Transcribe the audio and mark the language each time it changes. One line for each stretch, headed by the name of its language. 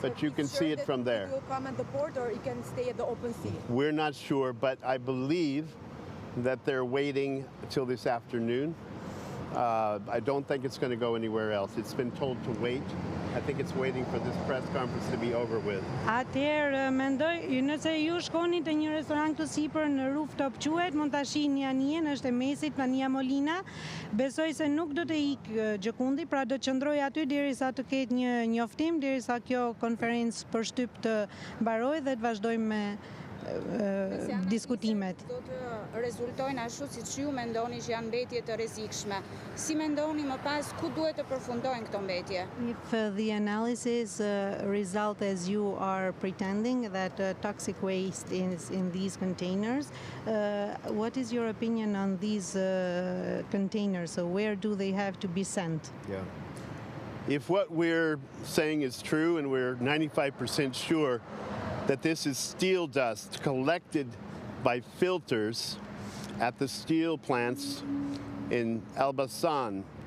English: but you can see it from there. It will come at the port or it can stay at the open sea? We're not sure, but I believe that they're waiting till this afternoon. I don't think it's going to go anywhere else. It's been told to wait. I think it's waiting for this press conference to be over with.
Albanian: Atëherë mendoj, nëse ju shkoni te një restorant këtu sipër në Rooftop quhet, mund ta shihni Anien, është e mesit, Ania Molina. Besoj se nuk do të ikë gjëkundi, pra do të qëndroj aty derisa të ketë një njoftim, derisa kjo konferencë për shtyp të mbarojë dhe të vazhdojmë me diskutimet. Do të rezultojnë ashtu siç ju mendoni që janë mbetje të rrezikshme. Si mendoni më pas ku duhet të përfundojnë këto mbetje?
English: If the analysis result as you are pretending that toxic waste is in these containers, what is your opinion on these containers? So where do they have to be sent? Yeah. If what we're saying is true, and we're 95% sure that this is steel dust collected by filters at the steel plants in Elbasan.